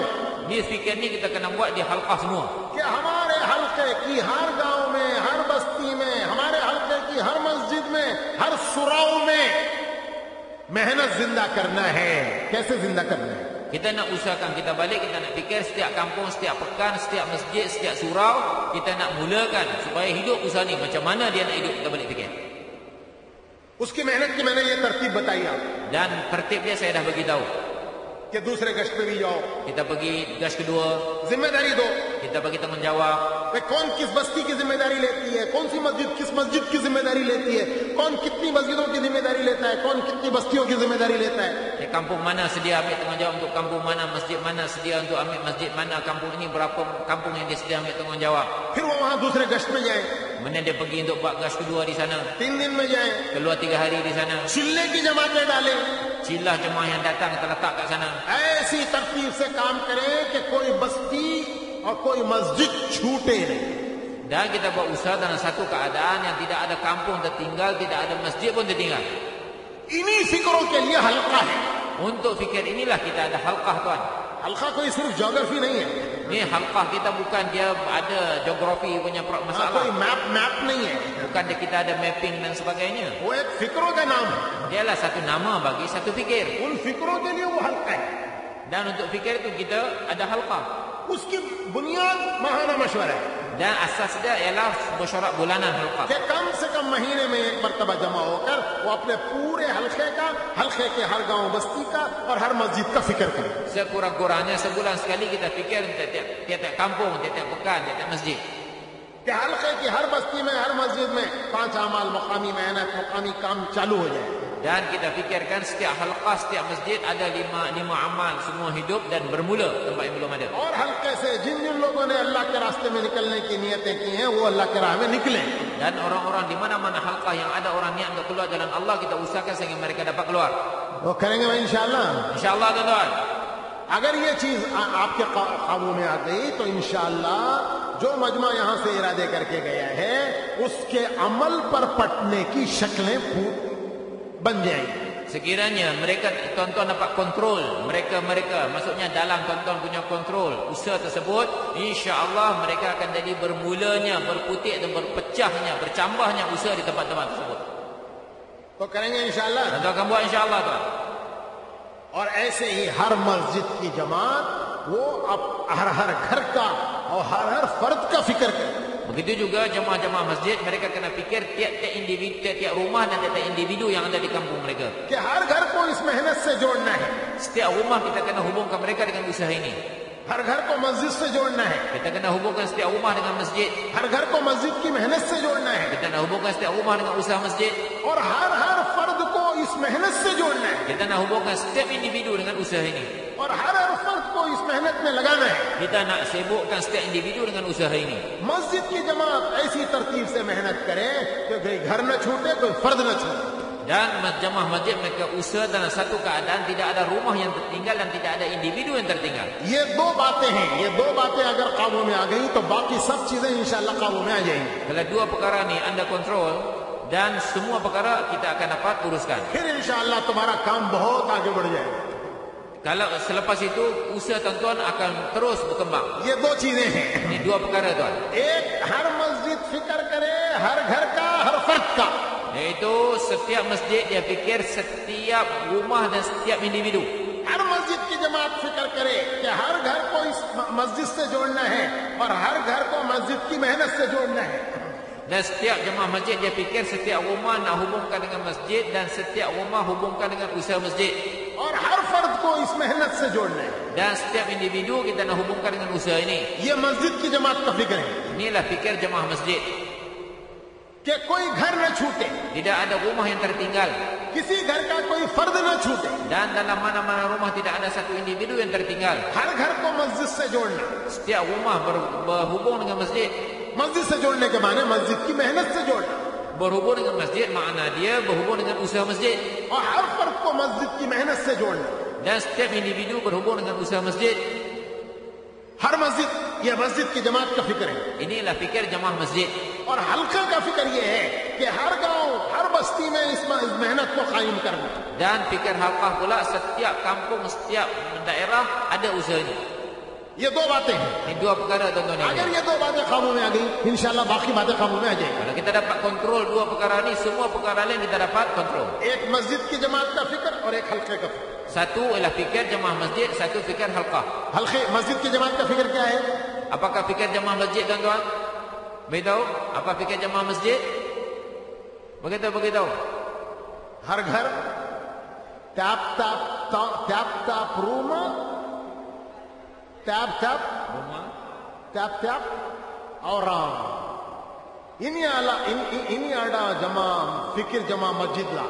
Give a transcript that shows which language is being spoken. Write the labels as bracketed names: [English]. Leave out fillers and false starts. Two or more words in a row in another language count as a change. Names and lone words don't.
[Malay] Ni fikir ni kita kena buat di halqah semua. [Hindi] कि हमारे हल्के की हर गांव में, हर बस्ती में, हमारे हल्के की हर मस्जिद में, हर सुराव में मेहनत जिंदा करना है. कैसे जिंदा करना है? [Malay] Kita nak usahakan, kita balik, kita nak fikir setiap kampung, setiap pekan, setiap masjid, setiap surau, kita nak mulakan supaya hidup usaha ni. Macam mana dia nak hidup, kita balik fikir. [Hindi] उसकी मेहनत की मैंने ये तरतीब बताई आप [Malay] Dan tertib dia saya dah bagi tahu. [Hindi] कि दूसरे गश्त पे भी जाओ, [Malay] Kita pergi gas kedua, [Hindi] जिम्मेदारी दो. [Malay] kita bagi tanggungjawab. [Hindi] वे कौन किस बस्ती की जिम्मेदारी लेती है, कौन सी मस्जिद किस मस्जिद की जिम्मेदारी लेती है, कौन कितनी मस्जिदों की जिम्मेदारी लेता है, कौन कितनी बस्तियों की जिम्मेदारी लेता है. [Malay] Di kampung mana sedia ambil tanggungjawab untuk kampung mana, masjid mana sedia untuk ambil masjid mana, kampung ini berapa kampung yang dia sedia ambil tanggungjawab. [Hindi] फिर वो वहां दूसरे गश्त में जाए, [Malay] Kemudian dia pergi untuk buat gas kedua di sana, [Hindi] 3 दिन में जाए, [Malay] keluar 3 hari di sana. [Hindi] चिल्ले की जमातें डाले. [Malay] Cilah jemaah yang datang terletak kat sana. [Hindi] ऐसी तरतीब से काम करें कि कोई बस्ती और कोई मस्जिद छूटे नहीं. [Malay] Dan kita buat usaha dalam satu keadaan yang tidak ada kampung tertinggal, tidak ada masjid pun tertinggal. [Hindi] इन्हीं फिक्रों के लिए हल्का है. [Malay] Untuk fikir inilah kita ada halqah tuan. [Hindi] हल्का कोई सिर्फ ज्योग्राफी नहीं है, [Malay] Ni halqah kita bukan dia ada geografi punya masalah. [Hindi] कोई मैप नहीं है, [Malay] Bukan dia kita ada mapping dan sebagainya. [Hindi] वो एक फिक्रों का नाम है. [Malay] Dialah satu nama bagi satu fikir. [Hindi] उन फिक्रों के लिए वो हल्का है. [Malay] Dan untuk fikir itu kita ada halqah. [Hindi] उसकी बुनियाद माहाना मशवरा है [Malay] Dan asas dia ialah mesyuarat bulanan halqah. [Hindi] कि कम से कम महीने में एक मर्तबा जमा होकर वो अपने पूरे हल्के के हर गांव बस्ती का और हर मस्जिद का फिक्र करें. [Malay] Sekurang-kurangnya sebulan sekali kita fikir tiap-tiap kampung, tiap-tiap pekan, tiap-tiap masjid. [Hindi] कि हल्के की हर बस्ती में हर मस्जिद में 5 अमाल मुकामी मेहनत मुकामी काम चालू हो जाए. [Malay] Dan kita fikirkan setiap halqah, setiap masjid ada lima amal semua hidup dan bermula tempat yang belum ada. [Hindi] और हल्के से जिन जिन लोगों ने अल्लाह के रास्ते में निकलने की नियतें की हैं वो अल्लाह के राह में निकले. [Malay] Dan orang-orang di mana-mana halqah yang ada orang niat untuk keluar jalan Allah, kita usahakan sehingga mereka dapat keluar. [Hindi] वो करेंगे भाई इंशाअल्लाह. [Malay] InsyaAllah tuan-tuan. [Hindi] अगर ये चीज आपके काबू में आ गई तो इंशाअल्लाह जो मजमा यहाँ से इरादे करके गया है उसके अमल पर पटने की शक्लें बन जाएंगी. [Malay] Sekiranya mereka tuan-tuan dapat kontrol mereka maksudnya dalam tuan-tuan punya kontrol usaha tersebut, insya-Allah mereka akan jadi bermulanya, berputik dan berpecahnya, bercambahnya usaha di tempat-tempat tersebut. [Hindi] तो करेंगे इंशाअल्लाह. [Malay] Tuan-tuan akan buat insya-Allah tuan. [Hindi] और ऐसे ही हर मस्जिद की जमात वो अब हर घर का और हर फर्द का फिक्र करे. [Malay] Begitu juga jemaah-jemaah masjid, mereka kena fikir tiap-tiap individu, tiap-tiap rumah dan tiap-tiap individu yang ada di kampung mereka. [Hindi] कि हर घर को इस मेहनत से जोड़ना है. [Malay] Setiap rumah kita kena hubungkan mereka dengan usaha ini. [Hindi] हर घर को मस्जिद से जोड़ना है. [Malay] Kita kena hubungkan setiap rumah dengan masjid. [Hindi] हर घर को मस्जिद की मेहनत से जोड़ना है. [Malay] Kita nak hubungkan setiap rumah dengan usaha masjid. [Hindi] और हर फर्द को इस मेहनत से जोड़ना है. [Malay] Kita nak hubungkan setiap individu dengan usaha ini. [Hindi] और हर फर्द को इस मेहनत में लगाना है. [Malay] Kita nak sibukkan setiap individu dengan usaha ini. [Hindi] मस्जिद की जमात ऐसी तरतीब से मेहनत करे कि कोई घर न छूटे, कोई फर्द न छूटे. [Malay] Dan jemaah masjid mereka usaha dalam satu keadaan tidak ada rumah yang tertinggal dan tidak ada individu yang tertinggal. [Hindi] ये दो बातें हैं. ये दो बातें अगर काबू में आ गई तो बाकी सब चीजें इंशाअल्लाह काबू में आ जाएंगी. [Malay] Kalau dua perkara ni anda kontrol dan semua perkara kita akan dapat uruskan. [Hindi] फिर इंशाअल्लाह तुम्हारा काम बहुत आगे बढ़ जाएगा. [Malay] Kalau selepas itu usaha tuan-tuan akan terus berkembang. [Hindi] ये दो चीजें हैं. [Malay] Ini dua perkara tuan. [Hindi] एक हर मस्जिद फिक्र करे हर घर का हर फर्द का. [Malay] Iaitu setiap masjid dia fikir setiap rumah dan setiap individu. [Hindi] हर मस्जिद की जमात फिक्र करे कि हर घर को इस मस्जिद से जोड़ना है और हर घर को मस्जिद की मेहनत से जोड़ना है. [Malay] Dan setiap jemaah masjid dia fikir setiap rumah nak hubungkan dengan masjid dan setiap rumah hubungkan dengan usaha masjid. [Hindi] और हर फर्द को इस मेहनत से जोड़ना है. [Malay] Dan setiap individu kita nak hubungkan dengan usaha ini. [Hindi] ये मस्जिद की जमात का फिक्र है [Malay] Inilah fikir jemaah masjid. [Hindi] कि कोई घर न छूटे, [Malay] Tidak ada rumah yang tertinggal. [Hindi] किसी घर का कोई फर्द न छूटे. [Malay] Dan dalam mana-mana rumah tidak ada satu individu yang tertinggal. [Hindi] हर घर को मस्जिद से जोड़ना. [Malay] Setiap rumah berhubung dengan masjid. [Hindi] मस्जिद से जोड़ने के माने मस्जिद की मेहनत से जोड़ना. [Malay] Berhubung dengan masjid makna dia berhubung dengan usaha masjid. [Hindi] और हर फर्द को मस्जिद की मेहनत से जोड़ना. [Malay] Dan setiap individu berhubung dengan usaha masjid. [Hindi] हर मस्जिद, यह मस्जिद की जमात का फिक्र है. [Malay] Inilah fikir jemaah masjid. [Hindi] और हल्का का फिक्र यह है कि हर गांव हर बस्ती में इस मेहनत को कायम करना. [Malay] Dan fikir halqah pula setiap kampung, setiap daerah ada usahanya. [Hindi] ये दो बातें हैं. [Malay] Ini dua perkara tuan-tuan [Hindi] अगर [Malay] ini. [Hindi] ये दो बातें काबू में आ गई इंशाल्लाह बाकी बातें काबू में आ जाएंगी. [Malay] Kalau kita dapat kontrol dua perkara ini, semua perkara lain kita dapat kontrol. [Hindi] एक मस्जिद की जमात का फिक्र और एक हल्के का फिक्र. [Malay] Satu ialah fikir jemaah masjid, satu fikir halqah. [Hindi] हल्के मस्जिद की जमात का फिक्र क्या है? [Malay] Apakah fikir jemaah masjid tuan-tuan? Beritahu, apa fikir jemaah masjid? Beritahu. हर घर टैप टैप टैप टैप रूम टैप टैप Rumah. टैप टैप और ini ada jama fikir jama masjid lah.